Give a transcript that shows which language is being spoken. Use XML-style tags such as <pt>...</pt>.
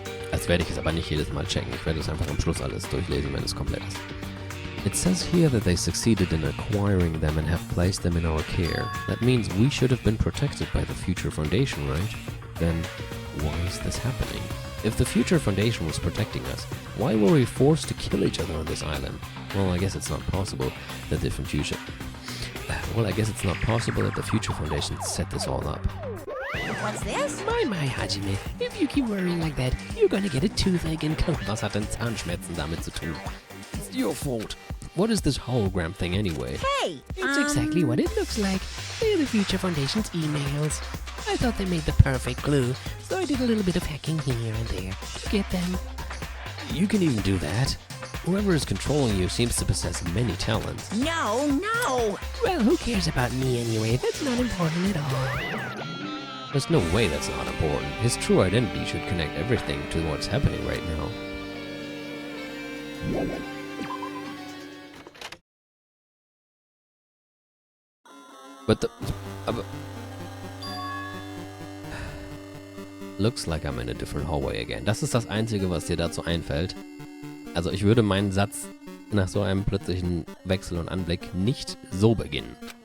<de>Das werde ich jetzt aber nicht jedes Mal checken. Ich werde es einfach am Schluss alles durchlesen, wenn es komplett ist.</de> <en>It says here that they succeeded in acquiring them and have placed them in our care. That means we should have been protected by the Future Foundation, right? Then why is this happening? If the Future Foundation was protecting us, why were we forced to kill each other on this island? Well, I guess it's not possible that the Future Foundation set this all up. What's this? My, Hajime. If you keep worrying like that, you're gonna get a toothache and come.</en> <de>Was hat denn Zahnschmerzen damit zu tun?</de> <en>It's your fault. What is this hologram thing anyway? Hey, It's exactly what it looks like. They're the Future Foundation's emails. I thought they made the perfect glue, so I did a little bit of hacking here and there to get them. You can even do that. Whoever is controlling you seems to possess many talents. no. Well, who cares about me anyway? That's not important at all. There's no way that's not important. His true identity should connect everything to what's happening right now. But the... Looks like I'm in a different hallway again.</en> <de>Das ist das Einzige, was dir dazu einfällt. Also ich würde meinen Satz nach so einem plötzlichen Wechsel und Anblick nicht so beginnen.</de>